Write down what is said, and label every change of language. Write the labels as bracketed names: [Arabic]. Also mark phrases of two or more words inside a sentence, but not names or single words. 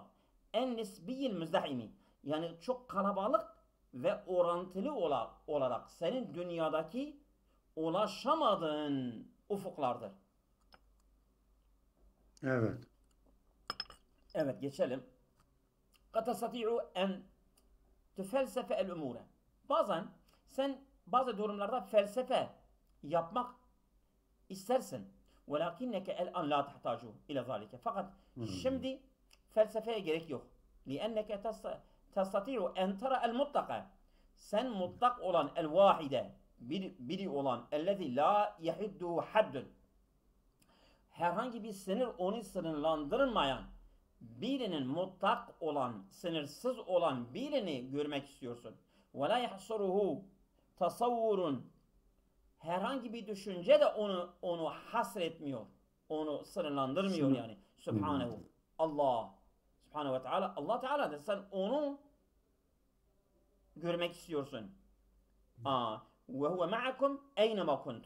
[Arabic] النسبي المزدحم. [Turkish] Yani çok kalabalık ve orantılı olarak senin dünyadaki ulaşamadığın ufuklardır. Evet. Evet, geçelim. [Arabic] قَدْ تَسْتَطِيعُ اَنْ تُفَلْسَفَ الْاُمُورَ. [Turkish] Bazen sen bazı durumlarda felsefe yapmak istersin. [Arabic] وَلَكِنَّكَ الْاَنْ لَا تَحْتَاجُ اِلَى ذَٰلِكَ. [Turkish] Fakat şimdi felsefeye gerek yok. [Arabic] لِأَنَّكَ تَسْتَطِيعُ اَنْ تَرَى الْمُطَّقَ. [Turkish] Sen mutlak olan el-vahide, biri olan [Arabic] اَلَّذِي لَا يَحِدُّهُ حَدٌّ. [Turkish] Herhangi bir sınır onu sınırlandırmayan birinin, mutlak olan, sınırsız olan birini görmek istiyorsun. [Arabic] وَلَا يَحْصُرُهُ tasavvurun. [Turkish] Herhangi bir düşünce de onu hasretmiyor. Onu sınırlandırmıyor yani. [Arabic] سبحانه. الله. سبحانه وتعالى. [Turkish] Allah Teala da sen onu görmek istiyorsun. [Arabic] وهو معكم أينما كنتم.